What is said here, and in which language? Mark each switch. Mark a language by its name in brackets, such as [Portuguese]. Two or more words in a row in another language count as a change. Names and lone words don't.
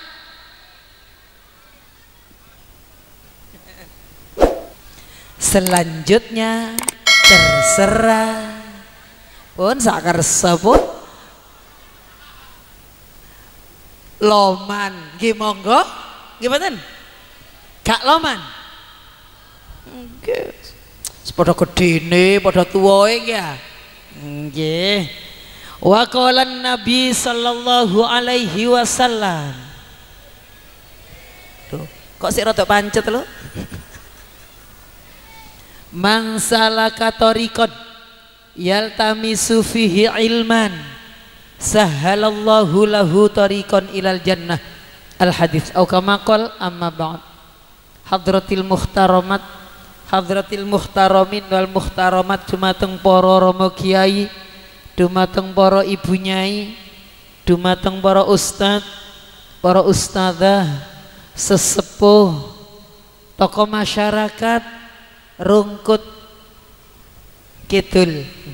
[Indonesian] selanjutnya terserah [Javanese] pun sakersa pun loman nggih monggo nggih mboten gak loman nggih padha gedene padha tuwae ya nggih. [Arabic] وقال النبي صلى الله عليه وسلم. [Javanese] Tuh kok sik rada pancet lho. [Arabic] من سلك طريقا يلتمس فيه علما سهل الله له طريقا إلى الجنة. الحديث أو كما قال. أما بعد. حضرة المحترمات، حضرة المحترمين والمحترمات, [Javanese] dumateng para rama kiai, dumateng para ibu nyai, dumateng para ustad, para ustadzah, sesepuh, [Indonesian] tokoh masyarakat [Javanese] Rungkut Kidul,